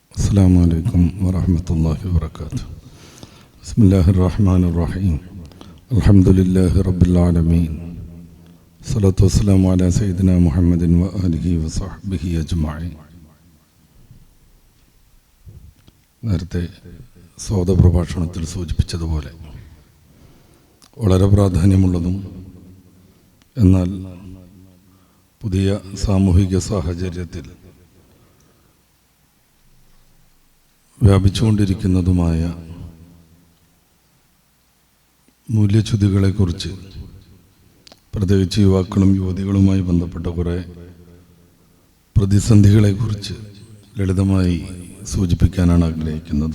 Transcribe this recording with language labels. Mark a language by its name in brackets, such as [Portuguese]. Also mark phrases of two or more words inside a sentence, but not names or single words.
[Arabic] السلام عليكم ورحمة الله وبركاته. بسم الله الرحمن الرحيم. الحمد لله رب العالمين. الصلاة والسلام على سيدنا محمد وآله وصحبه أجمعين. [Malayalam] നേരത്തെ സ്വാഗതപ്രഭാഷണത്തിൽ സൂചിപ്പിച്ചതുപോലെ വളരെ പ്രാധാന്യമുള്ളതും എന്നാൽ പുതിയ സാമൂഹിക സാഹചര്യത്തിൽ വ്യാപിച്ചുകൊണ്ടിരിക്കുന്നതുമായ മൂല്യച്യുതികളെക്കുറിച്ച് പ്രത്യേകിച്ച് യുവാക്കളും യുവതികളുമായി ബന്ധപ്പെട്ട കുറേ പ്രതിസന്ധികളെക്കുറിച്ച് ലളിതമായി സൂചിപ്പിക്കാനാണ് ആഗ്രഹിക്കുന്നത്.